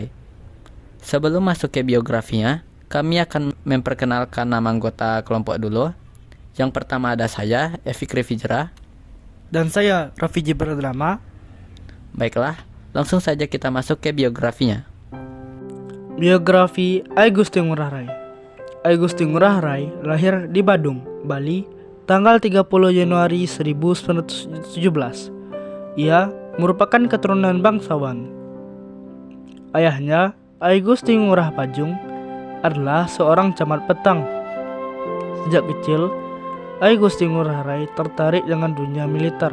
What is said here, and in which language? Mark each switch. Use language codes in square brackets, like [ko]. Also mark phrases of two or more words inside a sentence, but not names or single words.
[id] Sebelum masuk ke biografinya, kami akan memperkenalkan nama anggota kelompok dulu. Yang pertama ada saya, Efik Rifijra. Dan saya, Raffi Jibradrama. Baiklah, langsung saja kita masuk ke biografinya. Biografi I Gusti Ngurah Rai. I Gusti Ngurah Rai lahir di Badung, Bali, tanggal 30 Januari 1917. Ia merupakan keturunan bangsawan. Ayahnya, I Gusti Ngurah Pajung, adalah seorang camat petang. Sejak kecil, I Gusti Ngurah Rai tertarik dengan dunia militer.